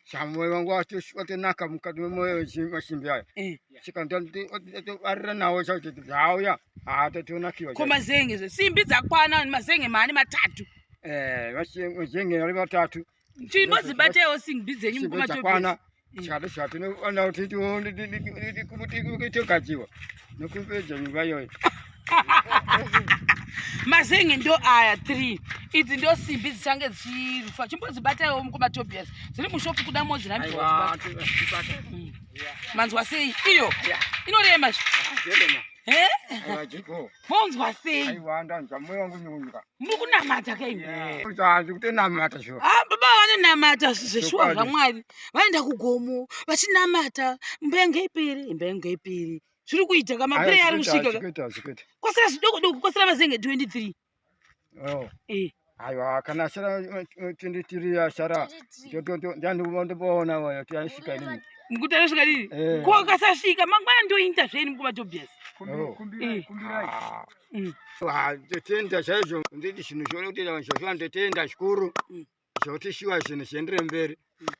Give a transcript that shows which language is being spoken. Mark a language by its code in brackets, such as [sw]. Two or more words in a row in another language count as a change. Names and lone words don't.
[sn] Shamwe wangu wato-, watonaka mukati memoyo wechi-, wechimbi aya. Eh. Saka ndati-, oti-, oti-, arira nawo chacho kuti zvauya, ah, tatonakiwa Ko chacho. mazenge zve? Simbi dzakwana, mazenge mane matatu. Eh, mashi-, mazenge ari matatu. Chimbodzibataiwo simbi dzenyu Simbi mukumatobhesi. dzakwana. Eh. Saka ndozvatonoona kuti tiwo-, ndi-, ndi-, ndi-, ndi-, ndi-, kuti kuite gadziwa. Nokupedza nyumba iyoyo. Mazenge ndo aya three. Idzi ndo simbi dzichange dzichirufa. Chimbodzibataiwo mukumatobhesi. Dziri mushopu kuda modzi, nani Aiwa, dzibata. dzibata. Mm. Yeah. Manzwa sei? Iyo. Yeah. Inorema zve. Ah, zvinorema. Eh? Aiwa, dziko. Monzwa sei? Aiwa, ndanzwa mwoyo wangu nyunyuka. Muri kunamata ke imi? Yeah. Kuti hanzi kutonamata shuwa. Ah, baba vanonamata zvizvo shuwa Zvokwadi. zvaMwari. Vaenda kugomo, vachinamata, imba yangu ipere, imba yangu ipere. Zviri kuitika, mapureya ari kusvika. Zvikuita, zvikuita. Kwasara zvidoko doko, kwasara mazenge twenty-three. Oh. Eh. Aiwa, kana asara, eh, twenty-three asara, Twenty-three. to-, to-, to-, ndiani unombona wayo, kuti anosvika nini? Mukuti anosvika nini? Eh. Ko akasasvika, mangwana ndoita zveni mukumatobhesi? Kumbi-, Oh. kumbirai, Eh. kumbirai. Ah. Mm. Ah, ndotenda chaizvo, nditi zvinhu zvoda kuti vanhu zvazvo ndotenda zvikuru. Mm. Zvokuti shuwa zvinhu zviendere mberi. Mm.